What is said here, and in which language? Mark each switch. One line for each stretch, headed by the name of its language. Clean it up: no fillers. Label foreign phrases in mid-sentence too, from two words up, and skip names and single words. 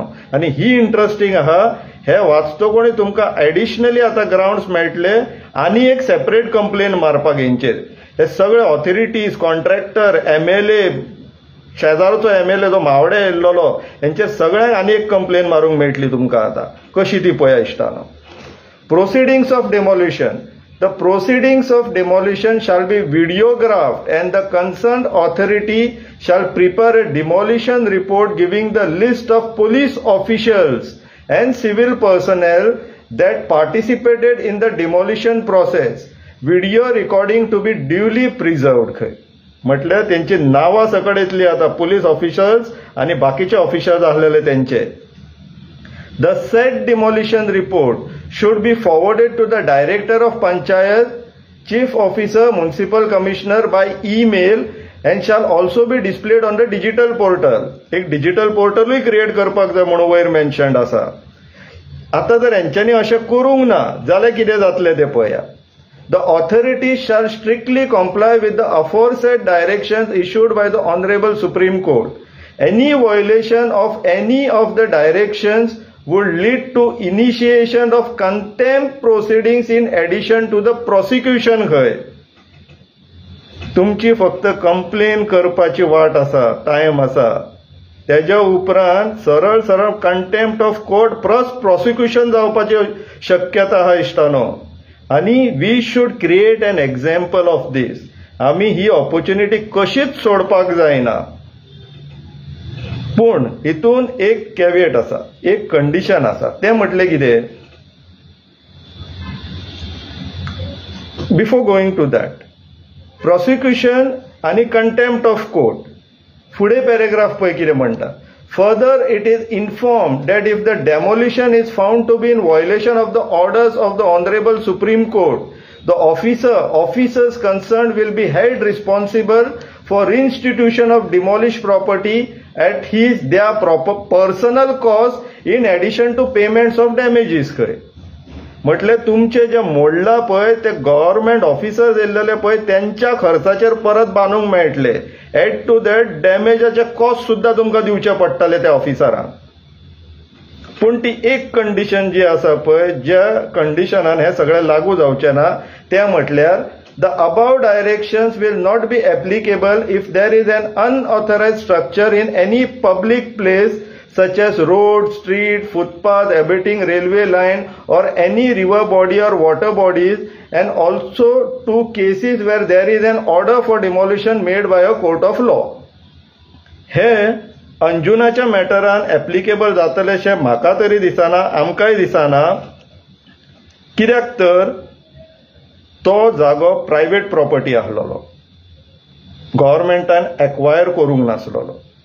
Konkani: आणि ही इंटरेस्टिंग आहा, हे वाचतकूच तुमकां एडिशनली आता ग्राउंड्स मेळटले आनी एक सेपरेट कंप्लेन मारपाक हेंचेर। हे सगळे ऑथॉरिटीज, कॉन्ट्रॅक्टर, MLA, शेजारचो MLA जो मावडे येयल्लो हेंचेर सगळ्यांक आनी एक कंप्लेन मारूंक मेळटली तुमकां आतां। कशी ती पळया इश्टानो।
English: proceedings of demolition, The proceedings of demolition shall be videographed and the concerned authority shall prepare a demolition report giving the list of police officials and civil personnel that participated in the demolition process, video recording to be duly preserved खंय.
Konkani: म्हटल्यार त्यांची नावां सकट येतली आता पुलीस ऑफिशर्स आणि बाकीचे ऑफिशर्स आसलेले त्यांचे.
English: The said demolition report should be forwarded to the Director of Panchayat, Chief Officer, Municipal Commissioner by email and shall also be displayed on the digital portal.
Konkani: एक डिजिटल पोर्टलूय क्रिएट करपाक जाय म्हणून वयर मेन्शन्ड आसा. आता जर यांच्यानी अशें करूंक ना जाल्यार कितें जातलें तें पळया.
English: The authorities shall strictly comply with the aforesaid directions issued by the Honorable Supreme Court. Any violation of any of the directions would lead to initiation of contempt proceedings in addition to the prosecution खंय.
Konkani: तुमची फक्त कंप्लेन करपाची वाट आसा, टाइम आसा. त्याच्या उपरांत सरळ सरळ
English: contempt of court plus prosecution
Konkani: जावपाची शक्यता आहा इश्टानो.
English: आणि we should create an example of this.
Konkani: आमी ही ऑपॉर्च्युनिटी कशीच सोडपाक जायना. पूण हितून एक कॅविएट आसा, एक कंडिशन आसा. ते म्हटले कितें,
English: before going to that,
Konkani: प्रोसिक्युशन आणि
English: contempt of court
Konkani: फुडें पॅरेग्राफ पळय कितें म्हणटा.
English: Further, it is informed that if the demolition is found to be in violation of the orders of the Honorable Supreme Court, the officers concerned will be held responsible for reinstitution of demolished property at their proper personal cost in addition to payments of damages खंय.
Konkani: म्हटले तुमचे जे मोडला पळय ते
English: government officers
Konkani: येयल्लेले पळय त्यांच्या खर्चाचेर परत बांदूंक मेळटले.
English: add to that
Konkani: डॅमेजाचे कॉस्ट सुद्धा तुमकां दिवचे पडटले त्या ऑफिसरांक. पूण ती एक कंडिशन जी आसा पळय, ज्या कंडिशनान हे सगळें लागू जावचें ना, ते म्हटल्यार
English: the above directions will not be applicable if there is an unauthorized structure in any public place such as road, street, footpath, abutting railway line or any river body or water bodies, and also to cases where there is an order for demolition made by a court of law.
Konkani: हे अंजुनाच्या मॅटरान एप्लिकेबल जातलेशे म्हाका तरी दिसना, आमकांय दिसना. कित्याक तर तो जागो
English: private property
Konkani: आसलेलो, गव्हर्नमेंटान एक्वायर करूंक नासलेलो.